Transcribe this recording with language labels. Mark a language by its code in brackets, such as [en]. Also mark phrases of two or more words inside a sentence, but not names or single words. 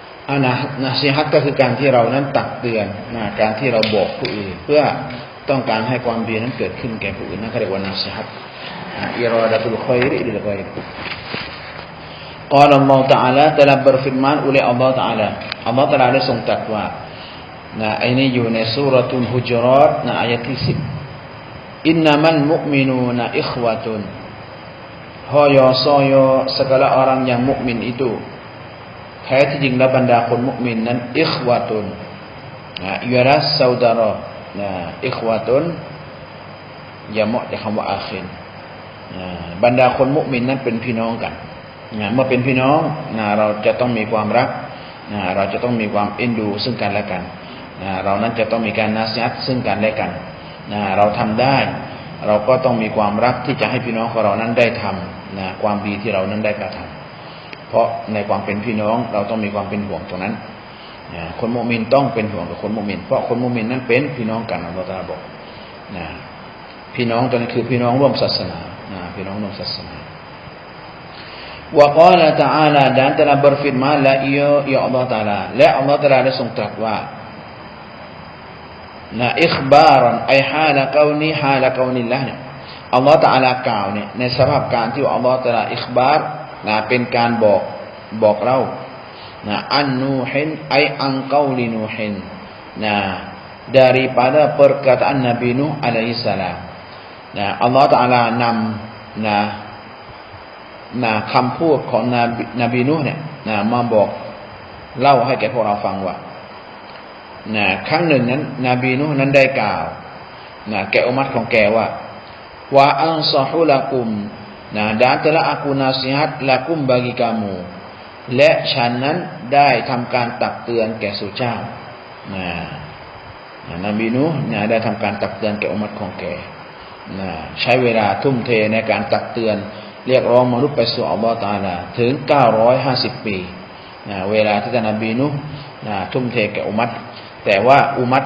[th] นะซีฮัตก็คือการที่เรานั้นตักเตือนการที่เราบอกผู้อื่นเพื่อต้องการให้ความดีนั้นเกิดขึ้นแก่ผู้อื่นนั่นเรียกว่านะซีฮัต [ar] إرادة الخير للخير [th] กล่าวอัลลอฮฺ تعالى [ms] telah berfirman oleh Allah Taala [th] Allah Taala ได้ทรงตรัสว่าอันนี้อยู่ในซูเราะตุลฮุญเราะห์อายะที่10 [ar] إنما المؤمنون إخوة [ms] Hoyo segala orang yang mukmin itu [th] แท้ที่จริงแล้วบรรดาคนมุมินนั้นอิควะตุน [ms] ialah saudara [th] อิควะตุนอย่าเหมาะจากคำว่าอาคินบรรดาคนมุมินนั้นเป็นพี่น้องกัน เมื่อเป็นพี่น้องเราจะต้องมีความรักเราจะต้องมีความเอ็นดูซึ่งกันและกันเรานั้นจะต้องมีการนาซีฮัตซึ่งกันและ กันเราทำได้เราก็ต้องมีความรักที่จะให้พี่น้องของเรานั้นได้ทำความดีที่เรานั้นได้กระทำเพราะในความเป็นพี่น้องเราต้องมีความเป็นห่วงตรงนั้นคนมุมินต้องเป็นห่วงกับคนมุมินเพราะคนมุมินนั้นเป็นพี่น้องกันอัลเลาะห์ตะอาลาบอกพี่น้องตัวนี้คือพี่น้องร่วมศาสนาพี่น้องร่วมศาสนา [ar] وقال تعالى [ms] dan telah berfirman la ya Allah Ta'ala [th] และอัลเลาะห์ตะอาลาได้ทรงตรัสว่า [ar] إخبارا أي حال كون الله [th] เนี่ยอัลเลาะห์ตะอาลากล่าวเนี่ยในสภาพการที่อัลเลาะห์ตะอาลาอิคบาร์ เป็นการบอกเรา [ar] عن نوح أي عن قول نوح [ms] daripada perkataan Nabi [ar] نوح عليه السلام [th] อัลเลาะห์ตะอาลานำคำพูดของนบีนูห์เนี่ยมาบอกเล่าให้แก่พวกเราฟังว่าครั้งหนึ่งนั้นนบีนูห์นั้นได้กล่าวแก่อุมัตของแกว่า [ar] أنصح لكم [ms] dan telah aku nasihat lakum bagi [th] kamu และฉันนั้นได้ทำการตักเตือนแก่สู่เจ้านบีนูห์ได้ทำการตักเตือนแก่อุมัตของแกใช้เวลาทุ่มเทในการตักเตือนเรียกร้องมนุษย์ไปสู่อัลเลาะห์ตะอาลาถึง950ปีเวลาที่ท่านนบีนูห์ทุ่มเทแก่อุมัตแต่ว่าอุมัต